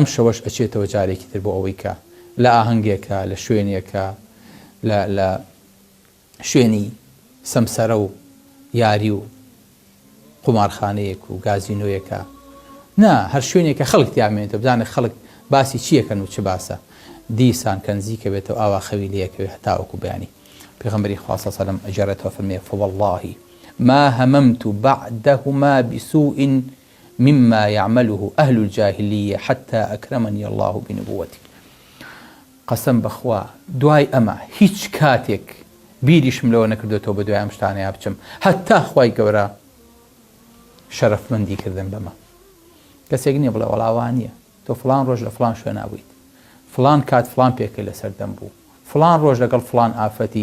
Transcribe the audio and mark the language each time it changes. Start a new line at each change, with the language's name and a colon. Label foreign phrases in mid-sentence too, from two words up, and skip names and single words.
Central Kurdish: شەوەش ئەچێتەوە جارێکی تر بۆ ئەوەی کە لە ئاهەنگێکە لە شوێنێکە لە شوێنی سەمسەرە و یاری و قومارخانەیەک و گازینۆیەکە نا هەر شوێنێکە خەڵک تیامێنێتەوە بزانێ خەڵک باسی چیەکەن و چ باسە دیسان کە نزیکە بێتەوە ئاوا خەوی لەیەکەوێ هەتا وەکو بەیانی پێغەمبەری خوا
Arabic: صلی الله علیه و سلم
Central Kurdish: ئەجارێتەوە فەرمێ
Arabic: فوالله ما هممت بعدهما بسوء مما يعمله أهل الجاهلية حتى أكرمني الله بنبوته
Central Kurdish: قسم بخوا دوای ئەمە هیچ کاتێک بیریشم لەوە نەکردوێتەوە بە دوای ئەم شتانەیە بچم هەتا خوای گەورە شەرەفمەندی کردن بەمە کەسێک نییە بڵێ وەڵاوان نییە تۆ فڵان ڕۆژ لە فڵان شوێنە بوویت فڵان کات فڵان پێکە لەسەر دەم بوو فڵان ڕۆژ لەگەڵ فڵان ئافەتی